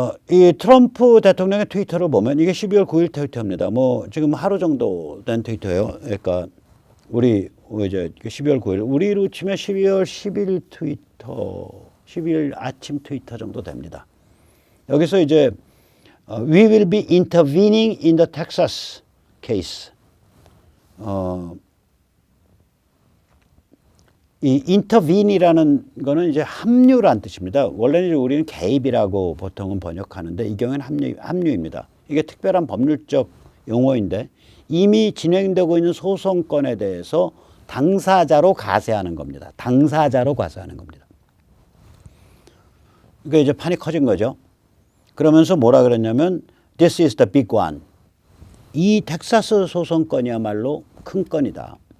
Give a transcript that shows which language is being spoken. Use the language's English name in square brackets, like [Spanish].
[Korean] 이 트럼프 대통령의 트위터를 보면 이게 12월 9일 트위터입니다. 뭐 지금 하루 정도 된 트위터예요. 그러니까 우리 이제 12월 9일 우리로 치면 12월 10일 트위터, 12일 아침 트위터 정도 됩니다. [English] 여기서 이제 We will be intervening in the Texas case. [Korean] 이 intervene이라는 거는 이제 합류란 뜻입니다. 원래는 우리는 개입이라고 보통은 번역하는데 이 경우에는 합류입니다. 이게 특별한 법률적 용어인데 이미 진행되고 있는 소송건에 대해서 당사자로 가세하는 겁니다. 당사자로 가세하는 겁니다. 그러니까 이제 판이 커진 거죠. 그러면서 뭐라 그랬냐면 [English] This is the big one. [Korean] 이 텍사스 소송건이야말로 큰 건이다.